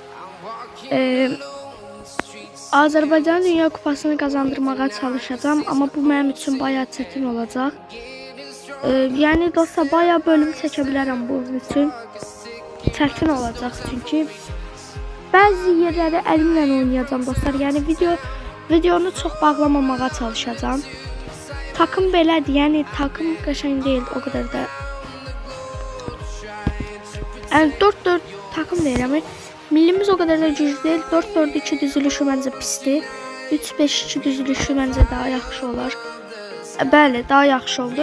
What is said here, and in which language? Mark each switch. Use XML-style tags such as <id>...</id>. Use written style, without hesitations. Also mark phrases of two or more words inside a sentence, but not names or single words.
<tr>Azerbaycan'ı Dünya Kupasını kazandırmaya çalışacağım ama bu benim için bayağı çetin olacak. Yani dostlar bayağı bölüm çekebilirim bu için. Çetin olacak çünkü bazı yerleri elimle oynayacağım dostlar. Yani videonu çok bağlamamaya çalışacağım.</tr> <az>Takım belədir, yəni takım qəşəng deyil</az> <tr>o kadar da.</tr> <az>Yəni 4-4 takım deyirəm.</az> <tr>Millimiz o kadar da güclü değil.</tr> <az>4-4-2 düzülüşü məncə pisdir. 3-5-2 düzülüşü məncə daha yaxşı olar. Bəli, daha yaxşı oldu.</az>